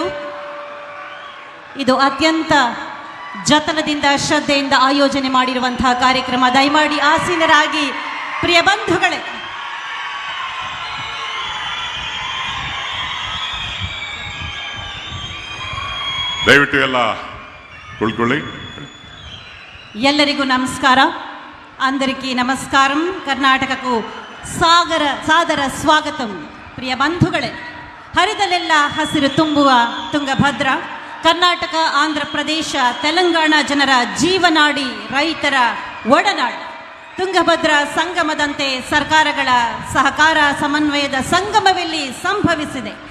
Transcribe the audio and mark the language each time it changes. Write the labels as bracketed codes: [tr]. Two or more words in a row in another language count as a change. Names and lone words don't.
[kn] ಇದು ಅತ್ಯಂತ ಜತನದಿಂದ, ಶ್ರದ್ಧೆಯಿಂದ ಆಯೋಜನೆ ಮಾಡಿರುವಂತಹ ಕಾರ್ಯಕ್ರಮ. ದಯಮಾಡಿ ಆಸೀನರಾಗಿ. ಪ್ರಿಯ ಬಂಧುಗಳೇ, ದಯವಿಟ್ಟು ಎಲ್ಲ ಕುಳ್ಕೊಳ್ಳಿ. ಎಲ್ಲರಿಗೂ ನಮಸ್ಕಾರ. [te] అందరికీ నమస్కారం. కర్ణాటకకు సాదర స్వాగతం. [kn] ಪ್ರಿಯ ಬಂಧುಗಳೇ, ಹರಿದಲೆಲ್ಲ ಹಸಿರು ತುಂಬುವ ತುಂಗಭದ್ರ ಕರ್ನಾಟಕ, ಆಂಧ್ರ ಪ್ರದೇಶ, ತೆಲಂಗಾಣ ಜನರ ಜೀವನಾಡಿ, ರೈತರ ಒಡನಾಡಿ ತುಂಗಭದ್ರಾ ಸಂಗಮದಂತೆ ಸರ್ಕಾರಗಳ ಸಹಕಾರ ಸಮನ್ವಯದ ಸಂಗಮವಿಲ್ಲಿ ಸಂಭವಿಸಿದೆ.